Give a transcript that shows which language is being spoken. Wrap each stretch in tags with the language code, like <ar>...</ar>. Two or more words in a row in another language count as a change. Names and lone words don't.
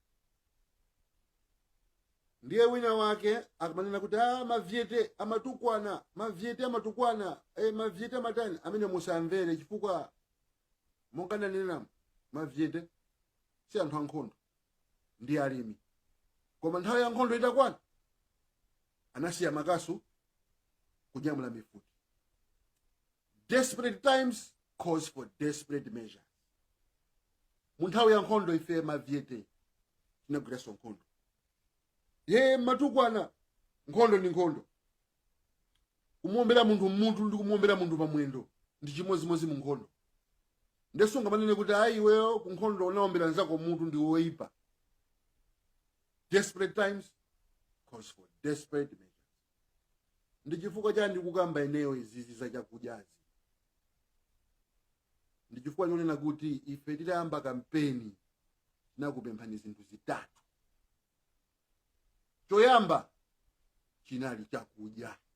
<ny>Ndiye wina wake akamanena kuti mavyete amatukwana, mavyete amatukwana, mavyete amatani, amene musamvere chifukwa mongana nena mavyete si anthu ankhondo ndi alimi. Koma nthawi ya nkhondo itakwana anasiya makasu kunyamula mifuti.</ny> <en>Desperate times calls for desperate measures.</en> <ny>Mu nthawi ya nkhondo ife mavyete tinagwiranso nkhondo. Matukwana nkhondo ndi nkhondo. Kumuombera munthu mmutu ndi kumuombera munthu pamwendo ndi chimodzimodzi mu nkhondo. Ndesunga manene kuti iweyo ku nkhondo unaombera nzako mutu ndi woipa.</ny> <en>Desperate times calls for desperate measures.</en> <ny>Ndi chifukwa chani ndikukamba ineyo izizi za chakudyazi. Ndi chifukwa chonena kuti ife titayamba kampeni tinakupemphani zinthu zitatu. Choyamba chinali chakudya.</ny>